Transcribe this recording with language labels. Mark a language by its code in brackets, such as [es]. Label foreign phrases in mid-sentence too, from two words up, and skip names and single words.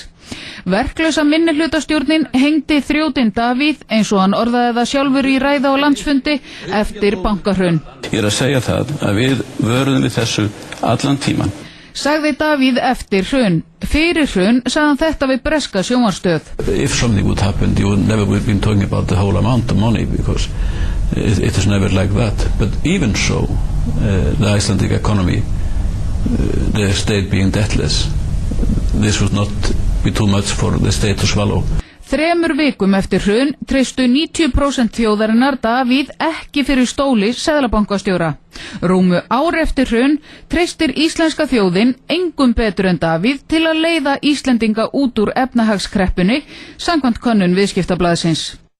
[is] Verklausa minnihlutastjórnin hengdi þrjótinn Davíð, eins og hann orðaði það sjálfur í ræðu á landsfundi eftir bankahrun. Ég að segja það að við vöruðum við þessu allan tíman. Sagði Davíð eftir hrun. Fyrir hrun sagði hann þetta við breska sjónvarpsstöð. [en] If something would happen, you would never been talking about the whole amount of money because it is never like that. But even so, the Icelandic economy, the state being debtless, this would not be too much for the state to swallow. [is] 3 vikum eftir hrun treystu 90% þjóðarinnar Davíð ekki fyrir stóli seðlabankastjóra. Rúmu ár eftir hrun treystir íslenska þjóðin engum betur en Davíð til að leiða Íslendinga út úr efnahagskreppunni, samkvæmt könnun Viðskiptablaðsins.